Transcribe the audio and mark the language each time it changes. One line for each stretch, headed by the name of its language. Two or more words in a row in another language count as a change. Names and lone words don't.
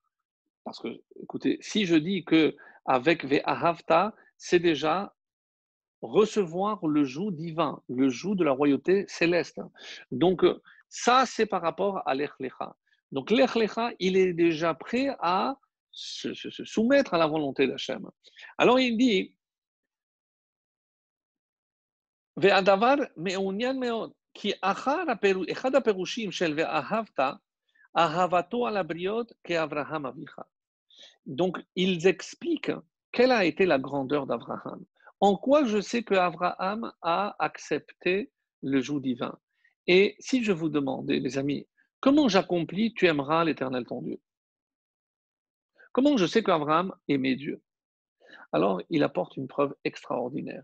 French: Parce que, écoutez, si je dis que avec Ve'ahavta, c'est déjà recevoir le joug divin, le joug de la royauté céleste. Donc, ça, c'est par rapport à l'Echlecha. Donc, Lech Lecha, il est déjà prêt à se soumettre à la volonté d'Hachem. Alors, il dit,
Hebrew: והדבר מעוניין מאוד, כי אחד הפירושים של ואהבת, אהבתו על הבריות כאברהם אביך.
French: Donc, ils expliquent quelle a été la grandeur d'Abraham. En quoi je sais que Abraham a accepté le joug divin. Et si je vous demandais, les amis, comment j'accomplis, tu aimeras l'Éternel ton Dieu. Comment je sais qu'Abraham aimait Dieu? Alors, il apporte une preuve extraordinaire.